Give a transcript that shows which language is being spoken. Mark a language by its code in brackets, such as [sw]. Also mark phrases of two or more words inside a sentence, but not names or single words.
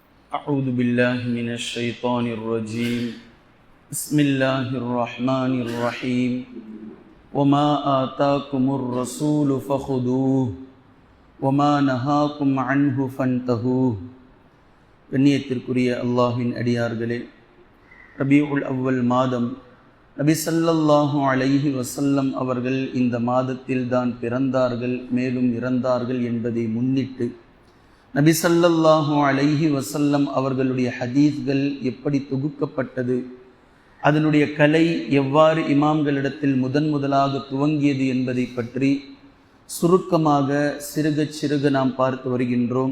[ar] أعوذ بالله من الشيطان الرجيم بسم الله الرحمن الرحيم وما آتاكم الرسول فخذوه وما نهاكم عنه فانتهوه. [ta] கண்ணியத்திற்குரிய அல்லாஹ்வின் அடியார்களே, ரபீஉல் அவ்வல் மாதம் நபி [ar] صلى الله عليه وسلم [ta] அவர்கள் இந்த மாதத்தில் தான் பிறந்தார்கள், மேலும் இறந்தார்கள் என்பதை முன்னிட்டு நபி [ar] صلى الله عليه وسلم [ta] அவர்களுடைய ஹதீஸ்கள் எப்படி தொகுக்கப்பட்டது, அதனுடைய கலை எவ்வாறு இமாம்களிடத்தில் முதலாக துவங்கியது என்பதை பற்றி சுருக்கமாக சிறுக நாம் பார்த்து வருகின்றோம்.